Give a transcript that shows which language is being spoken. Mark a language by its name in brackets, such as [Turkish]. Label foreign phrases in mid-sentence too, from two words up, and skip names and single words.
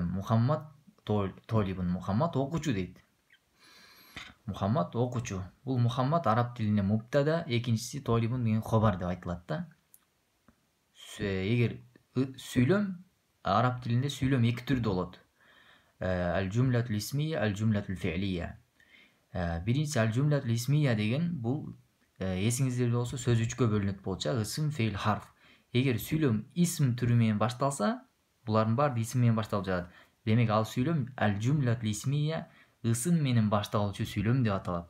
[Kyrgyz] Мухаммад толибун, Мухаммад окуучу дейт. Мухаммад окуучу. Бул Мухаммад араб тилинде муптада, экинчиси толибун деген хабар деп айтылат да. Эгер сүйлөм араб тилинде сүйлөм эки түрдө болот. [Arabic] الجملة الاسمية، الجملة الفعلية. [Kyrgyz] Биринчиси [Arabic] الجملة الاسمية [Kyrgyz] деген бул эсиңиздерде болсо сөз 3кө бөлүнөт болчу, ысым, фейл, харф. Эгер сүйлөм исм түрү менен башталса, булардын баары исм менен башталып жатат. Демек ал сүйлөм [Arabic] الجملة الاسمية, [Kyrgyz] ысым менен башталуучу сүйлөм деп аталат.